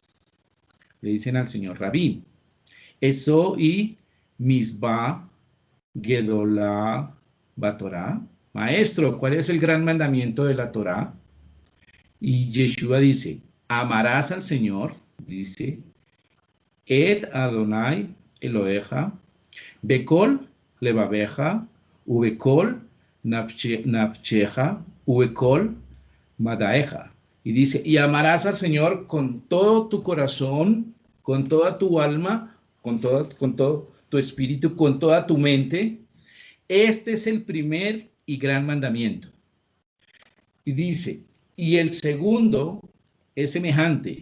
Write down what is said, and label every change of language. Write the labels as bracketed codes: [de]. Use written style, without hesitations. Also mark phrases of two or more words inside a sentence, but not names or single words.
[es] Dice, Rabí, le dicen al Señor Rabí. Eso y [he] מצוה גדולה בתורה. [es] Maestro, ¿cuál es el gran mandamiento de la Torá? Y Yeshua dice, amarás al Señor, dice, [he] את אדני אלהיך, בכל לבבך, ובכל נפשך, ובכל מדעך. [es] Y dice, y amarás al Señor con todo tu corazón, con toda tu alma, con todo tu espíritu, con toda tu mente. Este es el primer y gran mandamiento. Y dice, y el segundo es semejante.